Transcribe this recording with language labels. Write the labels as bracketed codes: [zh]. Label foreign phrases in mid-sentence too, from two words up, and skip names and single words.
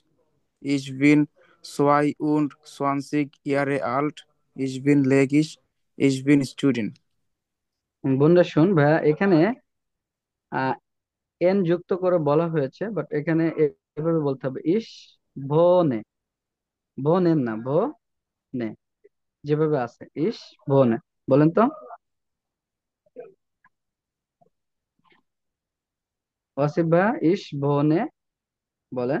[de] Ich bin 22 Jahre alt. Ich bin legisch. Ich bin Student. [bn] বন্ধুরা শুন ভাইয়া, এখানে এন যুক্ত করে বলা হয়েছে, বাট এখানে এভাবে বলতে হবে [de] ich wohne, [bn] ভনেন না, ভনে, যেভাবে আছে [de] ich wohne. [bn] বলেন তো ওয়াসিফ ভাইয়া, [de] ich wohne [bn] বলেন।